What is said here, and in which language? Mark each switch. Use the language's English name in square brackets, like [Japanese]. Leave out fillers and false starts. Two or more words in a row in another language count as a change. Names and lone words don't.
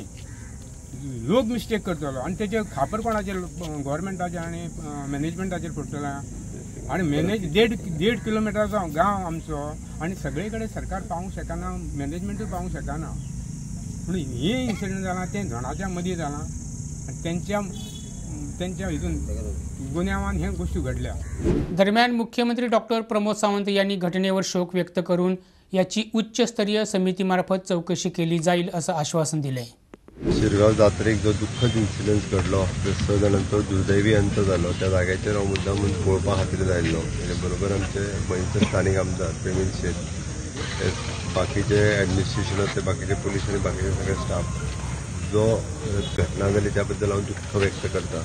[Konkani] लोक मिस्टेक करतलो आनी तेचे खापर कोणाचेर गव्हर्मेंटाचेर आनी मॅनेजमेंटाचेर पडटलो. आनी 1.5 किलोमिटरचो गांव आमचो आनी सगळे कडेन सरकार पावूंक शकना, मॅनेजमेंटूय पावूंक शकना. म्हणून हे इन्सिडंट जालां तें जणांच्या मदीं जालां आनी त्यांच्या हितून गुन्यांवान ह्या गोष्टी घडल्या. [Marathi] दरम्यान मुख्यमंत्री डॉक्टर प्रमोद सावंत यांनी घटनेवर शोक व्यक्त करून याची उच्चस्तरीय समितीमार्फत चौकशी केली जाईल असं आश्वासन दिलंय. [Konkani] शिरगाव जात्रेक जो दुःखद इन्सिडंट घडलो, 6 जाणांचो दुर्दैवी अंत जालो, त्या जाग्याचेर हांव मुद्दामून पळोवपा खातीर आयिल्लो. तेजे बरोबर आमचे गोंयचे स्थानीक आमदार प्रवीण शेट, बाकीचे ॲडमिनिस्ट्रेशन ते बाकीचे पोलीस आनी बाकीचे सगळे स्टाफ. जो घटना जाली त्या बद्दल हांव दुख्ख व्यक्त करता.